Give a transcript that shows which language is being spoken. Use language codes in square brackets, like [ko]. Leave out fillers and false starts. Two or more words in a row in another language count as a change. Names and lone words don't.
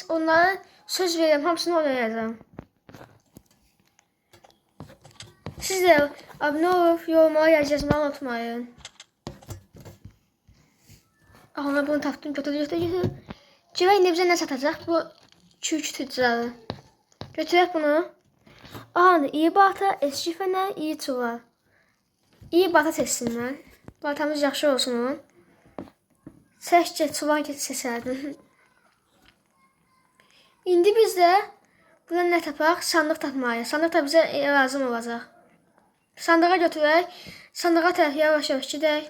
[az] Onlara söz verirəm, hamısını oynayacağım. Siz de abunə olub yorumlara yazmayı unutmayın. Aha bunu tapdım. Götür. Civə indi bizə nə satacaq? Bu çürük tüccarı. Götürək bunu. [tr] Aha iyi balta, eski fənər, iyi çuval. [az] İyi balta seçsinlər. Baltamız yaxşı olsun. Səşcə çuval seçərdim. İndi biz də buradan nə tapaq? Sandıq tapmalıyıq. Sandıq da bizə lazım olacaq. Sandığa götürək. Sandığa tərəf yavaş-yavaş gedək.